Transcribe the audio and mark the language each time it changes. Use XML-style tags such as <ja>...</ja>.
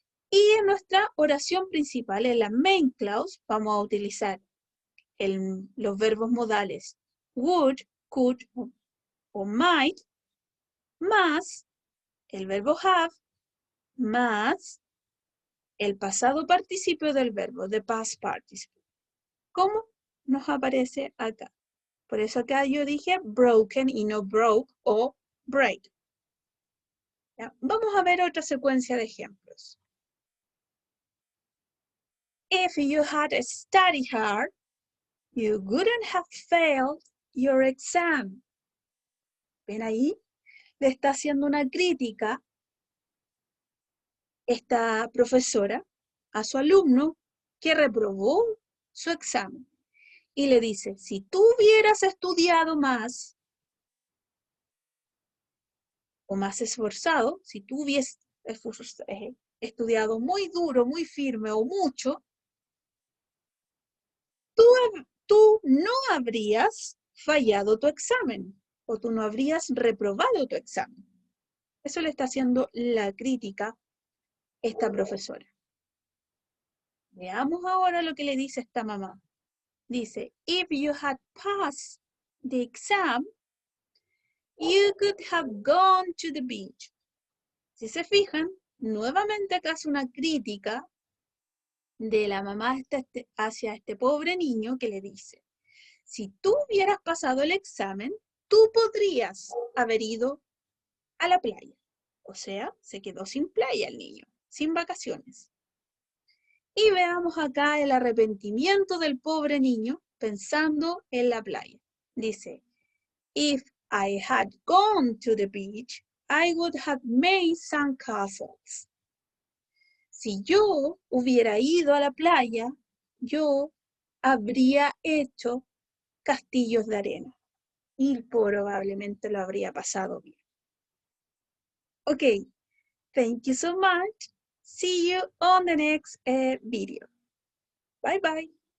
<es>Y en nuestra oración principal, en la main clause, vamos a utilizar los verbos modales would, could o might, más el verbo have, más el pasado participio del verbo,</es> <en>the past participle.</en> <es>¿Cómo nos aparece acá? Por eso acá yo dije broken y no broke o break. ¿Ya? Vamos a ver otra secuencia de ejemplos.</es> <en>If you had studied hard, you wouldn't have failed your exam.</en> <es>¿Ven ahí? Le está haciendo una crítica esta profesora a su alumno que reprobó su examen. Y le dice, si tú hubieras estudiado más o más esforzado, si tú hubieras estudiado muy duro, muy firme o mucho, tú no habrías fallado tu examen o tú no habrías reprobado tu examen. Eso le está haciendo la crítica esta profesora. Veamos ahora lo que le dice esta mamá. Dice,</es> <en>if you had passed the exam, you could have gone to the beach.</en> <es>Si se fijan, nuevamente acá hace una crítica de la mamá hacia este pobre niño que le dice, si tú hubieras pasado el examen, tú podrías haber ido a la playa. O sea, se quedó sin playa el niño, sin vacaciones. Y veamos acá el arrepentimiento del pobre niño pensando en la playa. Dice,</es> <en>if I had gone to the beach, I would have made sandcastles.</en> <es>Si yo hubiera ido a la playa, yo habría hecho castillos de arena y probablemente lo habría pasado bien.</es> <en>Okay, thank you so much. See you on the next video. Bye bye.</en>